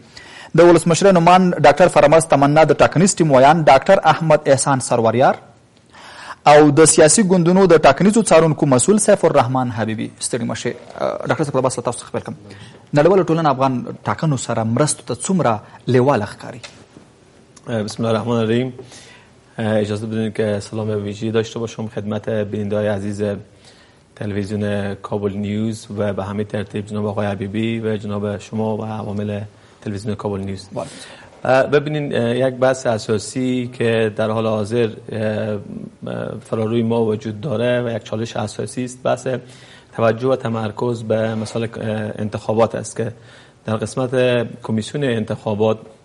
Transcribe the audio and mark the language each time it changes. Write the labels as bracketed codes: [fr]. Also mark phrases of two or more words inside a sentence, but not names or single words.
[ps] د ولسمشر نومان ډاکټر فرامرز تمنا، د ټاکنیز ټیم ویان ډاکټر احمد احسان سروریار او د سیاسي ګوندونو د ټاکنیزو څارونکو مسؤل سیف الرحمن حبیبي. ستړي مشه ډاکټر صاحب، بس تاسو خپل کوم نړیواله ټولنه افغان ټاکنو سره مرستو ته څومره لیواله ښکاري؟ [ar] بسم الله الرحمن الرحیم. [fa] اجازه بدین که سلام ویژه‌ای داشته باشم خدمت بیننده‌های عزیز تلویزیون کابل نیوز و به همین ترتیب جناب آقای حبیبی و جناب شما و عوامل تلویزیون کابل نیوز. ببینین یک بحث اساسی که در حال حاضر فراروی ما وجود داره و یک چالش اساسی است، بحث توجه و تمرکز به مسائل انتخابات است که در قسمت کمیسیون انتخابات